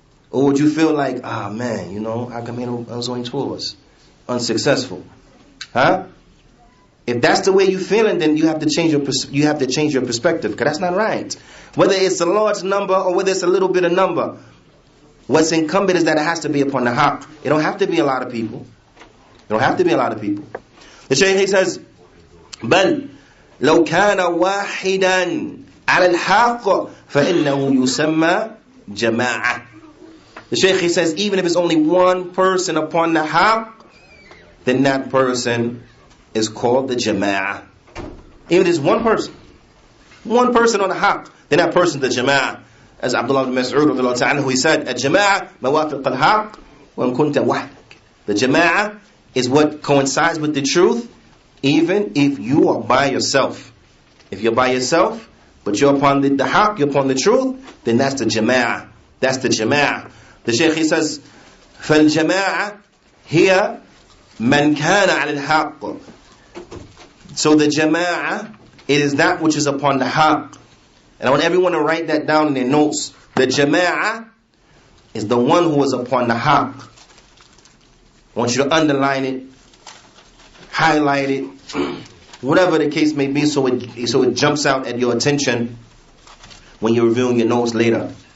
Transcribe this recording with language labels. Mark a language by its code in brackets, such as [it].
[en] Or would you feel like, ah man, you know, how come there was only 2 of us? Unsuccessful. Huh? If that's the way you're feeling, then you have to change your perspective, because that's not right. Whether it's a large number or whether it's a little bit of number, what's incumbent is that it has to be upon the haqq. It don't have to be a lot of people. It don't have to be a lot of people. The Shaykh, he says, [ar] بل لو كان واحدا على الحق فإنه يسمى جماعة. [en] The Shaykh, he says, even if it's only one person upon the haqq, then that person is called the Jamaa'ah. Even if it's one person on the haqq, then that person is the Jamaa'ah. As Abdullah ibn Mas'ud, he said, [ar] Al-Jamaa'ah mawafiq al-haqq wa in kunta wahdak. [en] The Jamaa'ah is what coincides with the truth, even if you are by yourself. If you're by yourself, but you're upon the haqq, you're upon the truth, then that's the Jamaa'ah. That's the Jamaa'ah. The Shaykh, he says, [ar] فَالْجَمَاعَةِ هِيَ مَنْ كَانَ عَلى الْحَقِّ. [en] So the Jamaa'ah, it is that which is upon the haqq. And I want everyone to write that down in their notes. The Jamaa'ah is the one who is upon the haqq. I want you to underline it, highlight it, whatever the case may be, so it jumps out at your attention when you're reviewing your notes later.